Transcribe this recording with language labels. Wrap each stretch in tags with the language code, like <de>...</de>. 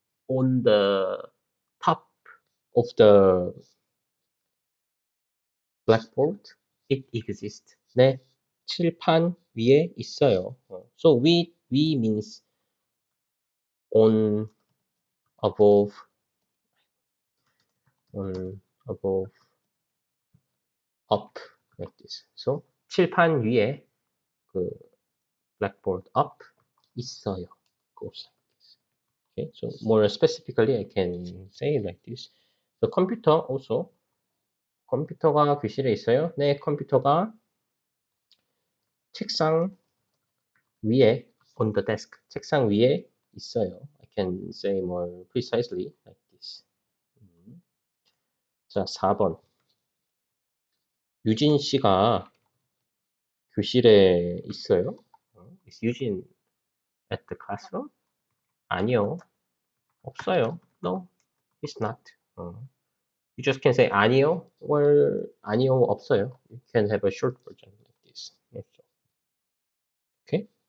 <en>On the top of the blackboard, it exists.</en> <ko>네. 칠판 위에 있어요.</ko> <en>So we means on, above, above, up, like this.</en> <ko>So 칠판 위에 그</ko> <en>blackboard up</en> <ko>있어요.</ko> <en>Goes like this. Okay, so more specifically, I can say like this. The computer also.</en> <ko>컴퓨터가 교실에 있어요? 네, 컴퓨터가 책상 위에,</ko> <en>on the desk,</en> <ko>책상 위에 있어요.</ko> <en>I can say more precisely like this.</en> <ko>자, 4번. 유진 씨가 교실에 있어요?</ko> <en>Is Eugene at the classroom?</en> <ko>아니요. 없어요.</ko> <en>No, he's not. You just can say 아니요 or 아니요 없어요. You can have a short version like this. Okay.</en>